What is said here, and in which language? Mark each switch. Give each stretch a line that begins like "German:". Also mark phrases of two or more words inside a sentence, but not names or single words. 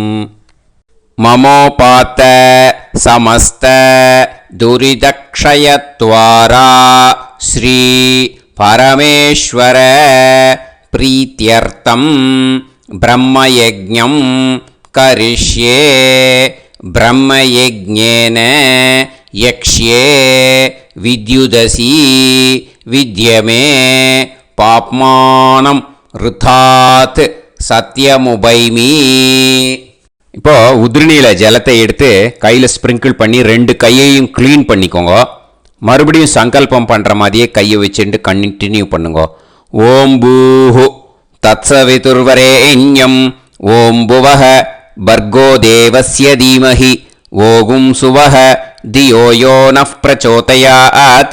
Sanskrit: ममोपात समस्त दुरिदक्षयत्वारा श्री परमेश्वर प्रीत्यर्थं ब्रह्मयज्ञं करिष्ये. ब्रह्मयज्ञेन यक्ष्ये विद्युदसि विद्यमे पाप्मानं अनृतात् सत्यमुपैमि.
Tamil: இப்போ உதிரணியில் ஜலத்தை எடுத்து கையில் ஸ்ப்ரிங்கிள் பண்ணி 2 கையையும் க்ளீன் பண்ணிக்கோங்க. மறுபடியும் சங்கல்பம் பண்ணுற மாதிரியே கையை வச்சுட்டு கண்டினியூ பண்ணுங்க.
Sanskrit: ओं भूः तत्सवितुर्वरेण्यम् ओं भुवः भर्गो देवस्य धीमहि ओं सुवः धियो यो नः प्रचोदयात्.